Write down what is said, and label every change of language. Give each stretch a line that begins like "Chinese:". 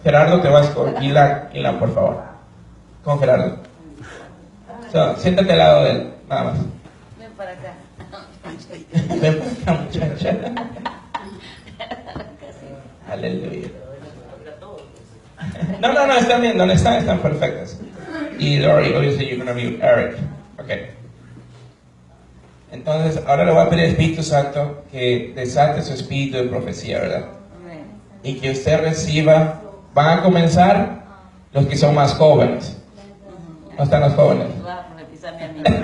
Spanish: Gerardo, te vas con Ilan, por favor. Con Gerardo. Siéntate al lado de él, nada más. Ven para acá. Ven para acá, muchacha. Aleluya. No, están bien, ¿dónde están? Están perfectas.
English: Y Lori, obviously you're going to be Eric. Ok.
Spanish: Entonces, ahora le voy a pedir al Espíritu Santo que desate su espíritu de profecía, ¿verdad? Amén. Y que usted reciba, van a comenzar los que son más jóvenes. ¿No están los jóvenes? Tú vas a profetizarme a mí.